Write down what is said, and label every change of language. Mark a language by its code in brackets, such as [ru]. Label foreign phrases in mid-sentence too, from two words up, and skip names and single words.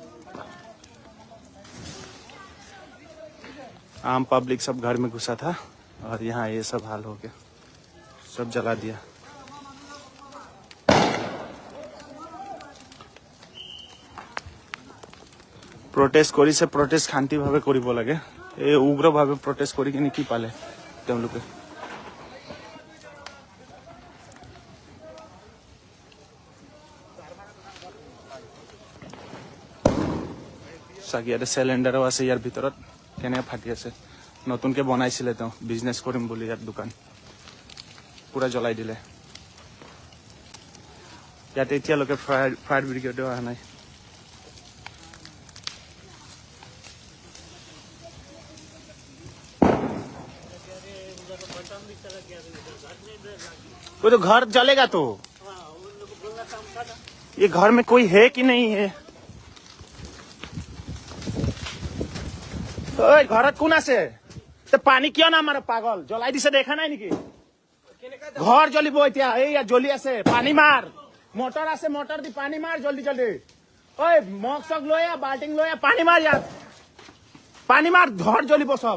[hi] आम पब्लिक सब घर में घुसा था। और यहाँ ये सब हाल हो गया, सब जला दिया। [as] प्रोटेस्ट কৰিছে, प्रोटेस्ट শান্তি ভাবে কৰিব লাগে। এই উগ্ৰ ভাবে प्रोटेस्ट কৰি কিনে কি পালে তেওঁলোকে? চাগে ইয়াতে চিলিণ্ডাৰো আছে, ইয়াৰ ভিতৰত কেনেকৈ ফাটি আছে। নতুনকে বনাইছিলে তেওঁ, বিজনেছ কৰিম বুলি ইয়াত দোকান, পুৰা জ্বলাই দিলে। ইয়াতে এতিয়ালৈকে ফায়াৰ ব্ৰিগেডো অহা নাই। [hi] वो तो घर जलेगा तो ये घर में कोई है कि नहीं है? [as] घर কোন আছে? পানী কিয় না মাৰে পাগল? জ্বলাই দিছে, দেখা নাই নেকি? ঘৰ জ্বলিব এতিয়া। এইয়া জ্বলি আছে, পানী মাৰ। মটৰ আছে, মটৰ দি পানী মাৰ [hi] जल्दी जल्दी। [as] ঐ মগ চগ লৈ আহ, বাল্টিং লৈ আহ, পানী মাৰ ইয়াত, পানী মাৰ, ঘৰ জ্বলিব চব।